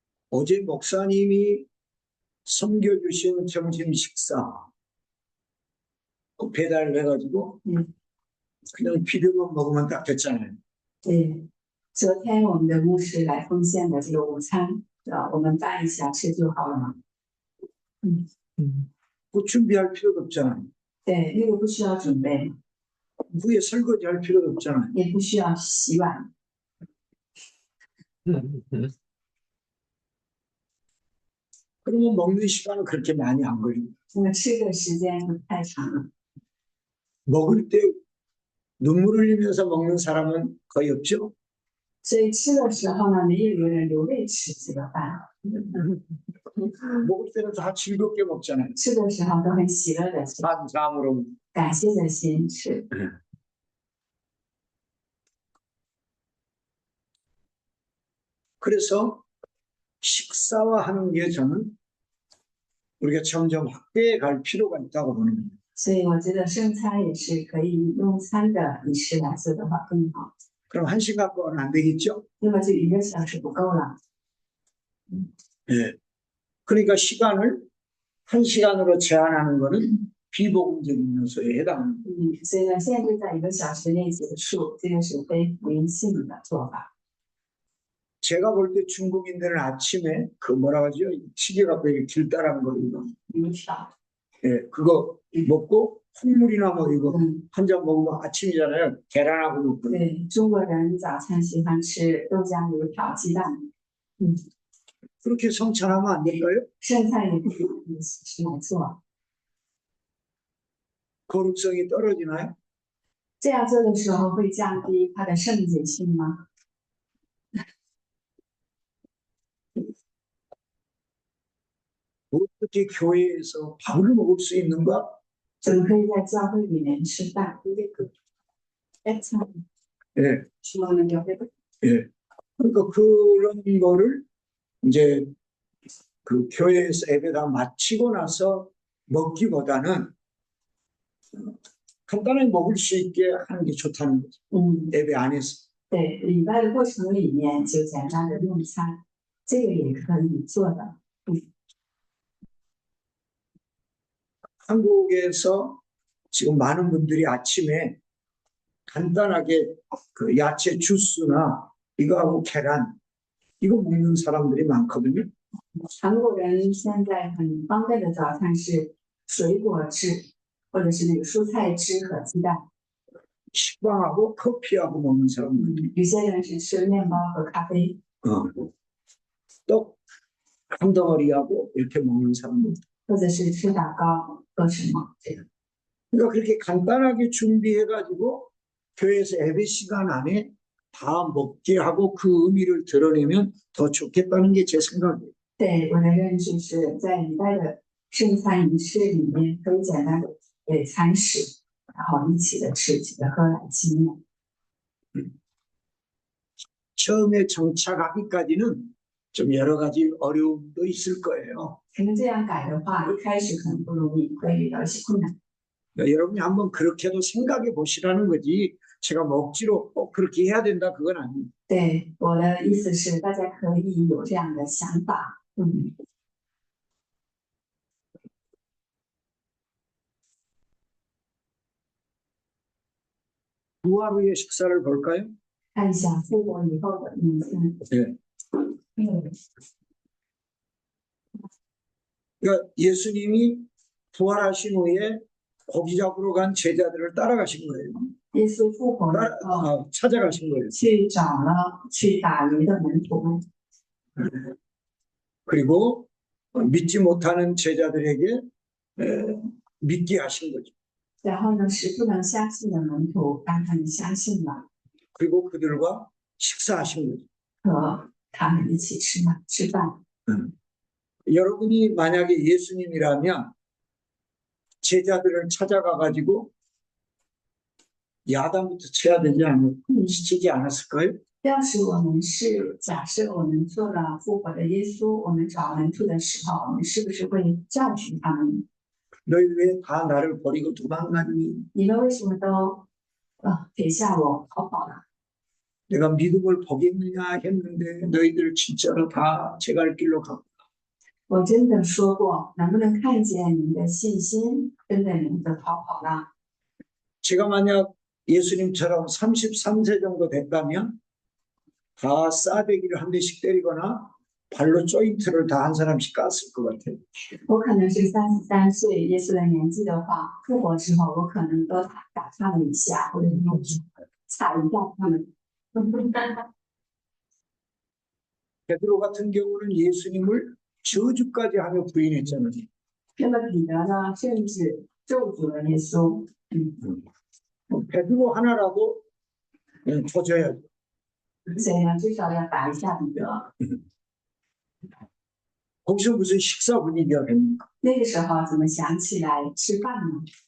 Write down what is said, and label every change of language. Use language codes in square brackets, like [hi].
[ko] 어제 목사님이 섬겨주신 점심 식사 그 배달을 해가지고 그냥 비벼만 먹으면 딱 됐잖아요. [zh] 对，昨天我们的牧师来奉献的这个午餐，我们拌一下吃就好了嘛。 [ko] 그 준비할 필요도 없잖아요. [zh] 对，那个不需要准备， [ko] 위에 설거지할 필요도 없잖아요. [zh] 也不需要洗碗。 [ko] 그러면 먹는 시간은 그렇게 많이 안 걸립니다. [zh] 那么吃的时间不太长了， [ko] 먹을 때 눈물 흘리면서 먹는 사람은 거의 없죠. [zh] 所以吃的时候呢，没有一个人流泪吃这个饭， [ko] 먹을 때는 다 즐겁게 먹잖아요. [zh] 吃的时候都很喜乐的吃， [ko] 감사함으로. [zh] 感谢的心吃。 [ko] 그래서 식사와 하는 게 저는 우리가 점점 확대해 갈 필요가 있다고 보는 겁니다. [zh] 所以我觉得圣餐也是可以用餐的仪式来做的话更好。 [ko] 그럼 1시간 동안 안 되겠죠? [zh] 那么就1个小时不够了， [ko] 예. 그러니까 시간을 1시간으로 제한하는 거는 비복음적인 요소에 해당합니다. [zh] 所以呢，限制在1个小时内结束，这个是非福音性的做法。 [ko] 제가 볼 때 중국인들은 아침에 그 뭐라 하죠? 시계 갖고 이렇게 길다란 거 이거. [zh] 油条， [ko] 예, 그거 먹고 콩물이나 뭐 이거 嗯， 한 잔 먹으면 아침이잖아요. 계란하고 먹고. [zh] 对，中国人早餐喜欢吃豆浆、油条、鸡蛋， [ko] 그렇게 성찬하면 안 될까요? [zh] 剩菜也可以用这个形式来做。 [ko] 거룩성이 떨어지나요? [zh] 这样做的时候会降低它的圣洁性吗？ [ko] 어떻게 교회에서 밥을 먹을 수 있는가? [zh] 怎么可以在教会里面吃饭？因为个哎，菜 [ko] 예, [zh] 希望能了解。 [ko] 예. 그러니까 그런 거를 이제 그 교회에서 예배가 마치고 나서 먹기보다는 간단하게 먹을 수 있게 하는 게 좋다는 거죠. 嗯， 예배 안에서. [zh] 对，礼拜的过程里面就简单的用餐，这个也可以做的。 [ko] 한국에서 지금 많은 분들이 아침에 간단하게 그 야채 주스나 이거하고 계란 이거 먹는 사람들이 많거든요. [zh] 韩国人现在很方便的早餐是水果汁，或者是那个蔬菜汁和鸡蛋。 [ko] 식빵하고 커피하고 먹는 사람들. [zh] 有些人是吃面包和咖啡。 [ko] 떡 한 덩어리하고 이렇게 먹는 사람들. [zh] 或者是吃打糕喝什么这个。 [ko] 그러니까 그렇게 간단하게 준비해가지고 교회에서 예배 시간 안에 다 먹게 하고 그 의미를 드러내면 더 좋겠다는 게 제 생각이에요. [zh] 对，我的认知是在礼拜的圣餐仪式里面，可以简单的给餐食，然后一起的吃，一起的喝来纪念。 [ko] 처음에 정착하기까지는 좀 여러 가지 어려움도 있을 거예요. [zh] 可能这样改的话，一开始可能不容易，会遇到一些困难。 [ko] 그러니까 여러분이 한번 그렇게도 생각해 보시라는 거지 제가 먹지로 꼭 그렇게 해야 된다 그건 아니에요. [zh] 对，我的意思是，大家可以有这样的想法。 [ko] 부활 후의 식사를 볼까요? [zh] 看一下复活以后的名分。 [ko] 네. 그러니까 예수님이 부활하신 후에 고기 잡으러 간 제자들을 따라가신 거예요. [zh] 耶稣复活了以后， [ko] 찾아가신 거예요. [zh] 去找了去打鱼的门徒们， [ko] 그리고 믿지 못하는 제자들에게 믿게 하신 거죠. [zh] 然后呢，使不能相信的门徒让他们相信了， [ko] 그리고 그들과 식사하신 거죠. [zh] 和他们一起吃饭。 [ko] 여러분이 만약에 예수님이라면 제자들을 찾아가 가지고 야단부터 쳐야 되지 치지 않았을까요? [zh] 要是我们是假设我们做了复活的耶稣，我们找门徒的时候，我们是不是会教训他们？ [ko] 너희 왜 다 나를 버리고 도망갔니? [zh] 你们为什么都撇下我逃跑了？ [ko] 내가 믿음을 보겠느냐 했는데 너희들 진짜로 다 제 갈 길로 가. [zh] 我真的说过，能不能看见你们的信心跟着你们的逃跑了？ [ko] 제가 만약 예수님처럼 33세 정도 됐다면 다 싸대기를 한 대씩 때리거나 발로 조인트를 다 한 사람씩 깠을 것 같아요. [zh] 我可能是33岁，耶稣的年纪的话，复活之后，我可能都打他们一下，或者用踩一下他们。 [ko] 베드로 같은 경우는 예수님을 저주까지 하며 부인했잖아요. [zh] 那么彼得呢，甚至咒诅了耶稣。 [ko] 베드로 하나라도 조져야죠. [zh] 所以呢，至少要打一下彼得。 [ko] 거기서 무슨 식사 분위기가 됩니까? [zh] 那个时候怎么想起来吃饭呢？